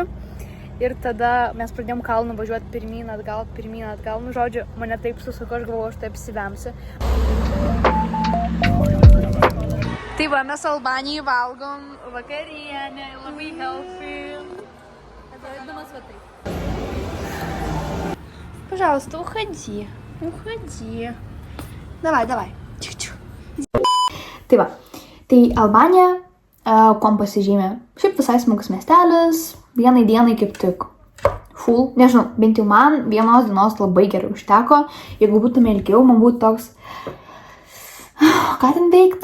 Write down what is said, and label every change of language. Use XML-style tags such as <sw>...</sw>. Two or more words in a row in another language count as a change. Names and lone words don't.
<lt>Ir tada mes pradėjom kalnu važiuoti pirmyn, atgal, nu žodžiu, mane taip susuko, aš galvoju, aš tai apsivemsiu. Tai va, mes Albanijai valgom vakarienę, labai healthy. Atrodydamas va taip.</lt> <ru>Пожалуйста, уходи. Давай.</ru> <lt>Tai va, tai Albanija, kuom pasižymė? Šiaip visai smagus miestelis, vienai dienai kaip tik full, nežinau, bent jau man vienos dienos labai gerai užteko, jeigu būtume ilgiau, man būtų toks, ką ten veikt?</lt>